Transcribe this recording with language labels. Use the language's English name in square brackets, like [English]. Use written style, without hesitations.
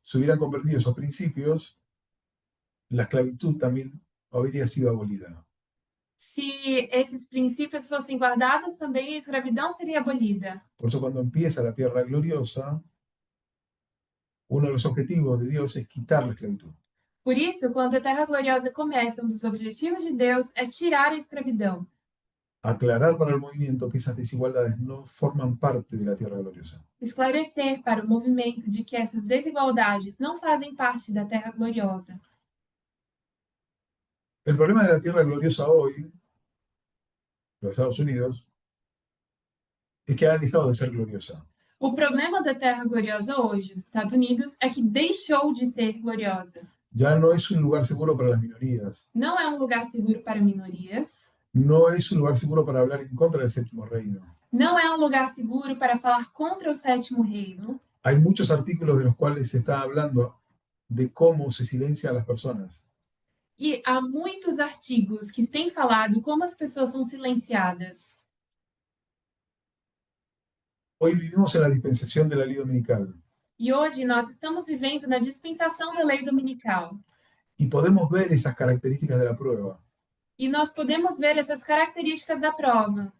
[Spanish] Se hubieran convertido esos principios, la esclavitud también habría sido abolida. [Portuguese] Se esses princípios fossem guardados, também a escravidão seria abolida. [Spanish] Por eso cuando empieza la tierra gloriosa, uno de los objetivos de Dios es quitar la esclavitud. [Portuguese] Por isso, quando a Terra Gloriosa começa, um dos objetivos de Deus é tirar a escravidão, [Spanish] Aclarar para el movimiento que esas desigualdades no forman parte de la tierra gloriosa. [Portuguese] esclarecer para o movimento de que essas desigualdades não fazem parte da Terra Gloriosa. [Spanish] El problema de la tierra gloriosa hoy, los Estados Unidos, es que ha dejado de ser gloriosa. [Portuguese] O problema da Terra Gloriosa hoje, os Estados Unidos, é que deixou de ser gloriosa. [Spanish] Ya no es un lugar seguro para las minorías. [Portuguese] Não é um lugar seguro para minorias. [Spanish] No es un lugar seguro para hablar en contra del séptimo reino. [Portuguese] Não é um lugar seguro para falar contra o sétimo reino. [Spanish] Hay muchos artículos de los cuales se está hablando de cómo se silencian a las personas. [Portuguese] E há muitos artigos que têm falado como as pessoas são silenciadas. [Spanish] Hoy vivimos en la dispensación de la ley dominical [Portuguese] E hoje nós estamos vivendo na dispensação da lei dominical. [Spanish] y podemos ver esas características de la prueba, [Portuguese] E nós podemos ver essas características da prova.